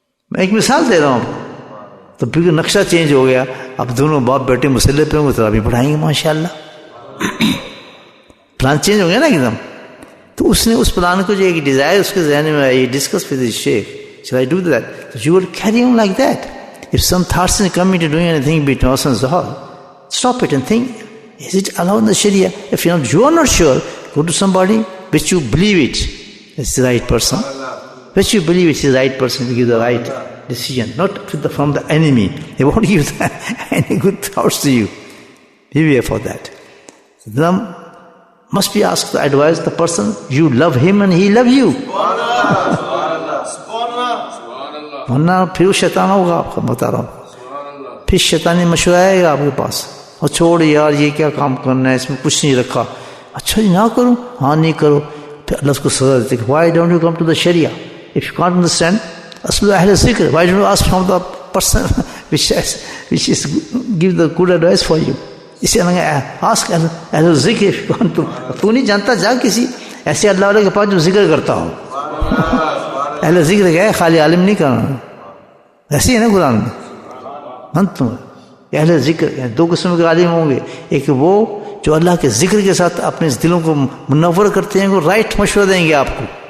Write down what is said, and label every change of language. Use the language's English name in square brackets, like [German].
[Urdu] میں ایک مثال دے رہا ہوں. تو پھر نقشہ چینج ہو گیا. اب دونوں باپ بیٹے مسلح پہ ہوں گے، تراویح پڑھائیں گے ماشاءاللہ. پلان چینج ہو گیا نا ایک دم. تو اس نے اس پلان کو جو ایک ڈیزائر اس کے ذہن میں آئی، [English] Discuss with شیخ، shall I do that? So you will carry on like that. If some thoughts come into doing anything between us and Zuhal, stop it and think, is it allowed in the Sharia? If you are not sure, go to somebody which you believe it is the right person, which you believe it is the right person to give the right decision, not from the enemy. They won't give any good thoughts to you. Beware for that. So them must be asked to advise the person, you love him and he love you. [Urdu] ورنہ پھر وہ شیطان ہوگا. آپ کو بتا رہا ہوں، پھر شیطانی مشورہ آئے گا آپ کے پاس، اور چھوڑ یار یہ کیا کام کرنا ہے، اس میں کچھ نہیں رکھا. اچھا جی نہ کروں، ہاں نہیں کرو. پھر اللہ اس کو سزا دیتے کہ [English] Why don't you come to the شریعہ if you can't understand اصل اہل ذکر. Why don't you ask from the person which is give the good advice for you. [Urdu] اس لیے [English] Ask اہل ذکر if you can't. [Urdu] تو نہیں جانتا، جا کسی ایسے اللہ والے کے پاس جو ذکر کرتا ہو. اہل ذکر کیا ہے؟ خالی عالم نہیں کرنا. ایسے ہی ہے نا قرآن میں. تم اہل ذکر 2 قسم کے عالم ہوں گے. ایک وہ جو اللہ کے ذکر کے ساتھ اپنے دلوں کو منور کرتے ہیں، وہ رائٹ مشورہ دیں گے آپ کو.